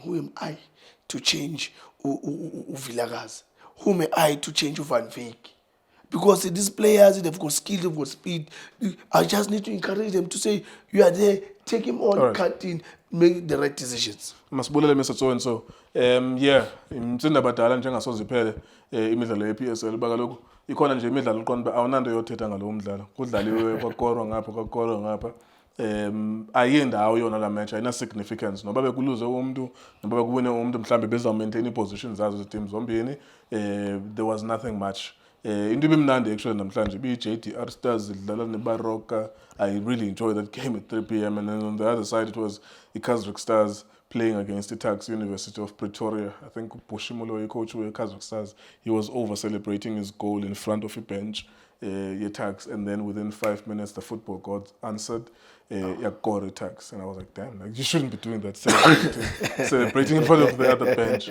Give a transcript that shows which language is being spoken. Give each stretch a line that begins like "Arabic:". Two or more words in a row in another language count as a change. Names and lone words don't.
English: Who am I to change Vilakazi? Who am I to change Van Veek? because these players, they've got skill, they've got speed. I just need to encourage them to say, you are there, take him on, Alright. cut in, make the right decisions.
Xhosa: Masibulele Mr.
English: So and so. Yeah,
Xhosa: imtsinda badala njengasoze iphele imidlalo ye-PSL ba kaloku ikhona nje imidlalo uqonda awunanto yothetha ngalo mdlalo. Kudlaliwe kwakorwa ngapha kwakorwa ngapha. Ayindawo yona la match ayina significance noba bekuluze umuntu noba bekuwine umuntu mhlambe beza maintain i-position zazo team zombini.
English: There was nothing much.
Xhosa: Into ibimnandi actually namhlanje bi-JDR Stars idlala neBaroka.
English: I really enjoyed that game at 3 p.m. and then on the other side it was iKaizer Stars playing against the Tax University of Pretoria. I think Bushimulo, coach of Kaizer Stars, he was over celebrating his goal in front of a bench, Tax, and then within 5 minutes the football god answered, Tax, and I was like, damn, like you shouldn't be doing that, celebrating in front of the other bench.